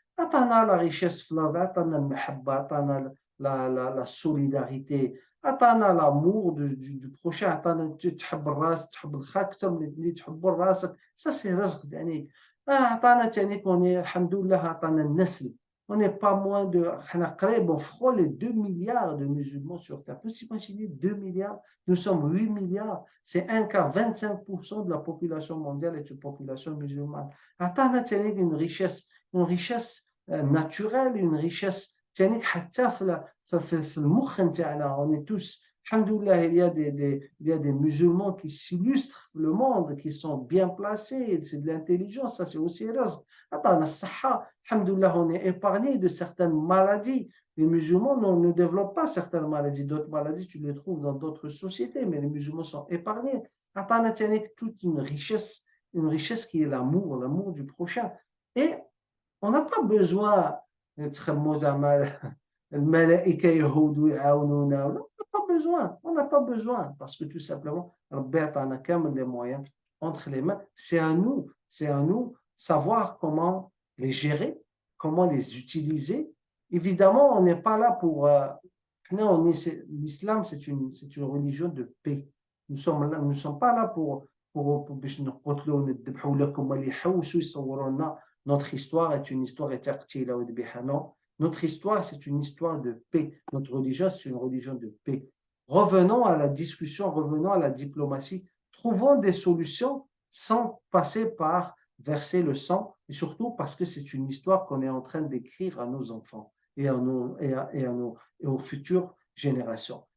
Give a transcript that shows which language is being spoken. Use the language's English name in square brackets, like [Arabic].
[Arabic] عطانا [French] la richesse [Arabic] في الأرض, عطانا المحبة, عطانا [French] la solidarité, [Arabic] عطانا [French] l'amour du prochain، [Arabic] عطانا تحب الراس تحب الخاك أكثر من اللي تحبوا لراسك، [French] ça c'est [Arabic] رزق يعني. عطانا تاني الحمد لله عطانا النسل. [French] On n'est pas moins de [Arabic] حنا قريب [French] on frôle les 2 milliards de musulmans sur terre. Vous imaginez 2 milliards, nous sommes 8 milliards, c'est un quart, 25% de la population mondiale est une population musulmane. [Arabic] عطانا تاني [French] une richesse naturelle, une richesse [Arabic] تاني حتى في المخ نتاعنا. [French] On est tous alhamdoulilah, il y a des musulmans qui s'illustrent le monde, qui sont bien placés, c'est de l'intelligence, ça c'est aussi رزق. [Arabic] عطانا الصحة [French] alhamdoulilah, on est épargné de certaines maladies. Les musulmans ne développent pas certaines maladies, d'autres maladies tu les trouves dans d'autres sociétés, mais les musulmans sont épargnés. [Arabic] عطانا تاني [French] toute une richesse qui est l'amour du prochain. Et on n'a pas besoin [Arabic] نتخمو زعما الملائكة يهودوا يعاونونا، [French] on n'a pas besoin parce que tout simplement [Arabic] ربي عطانا كامل [French] les moyens entre les mains. C'est à nous savoir comment les gérer, comment les utiliser. Évidemment, on n'est pas là pour non, l'islam c'est une religion de paix. Nous sommes pas là pour [Arabic] باش نقتلوا ونذبحوا لكم اللي يحوسوا يصوروا لنا. [French] Notre histoire est une histoire éternelle. Non, notre histoire, c'est une histoire de paix. Notre religion, c'est une religion de paix. Revenons à la discussion, revenons à la diplomatie. Trouvons des solutions sans passer par verser le sang, et surtout parce que c'est une histoire qu'on est en train d'écrire à nos enfants et aux futures générations.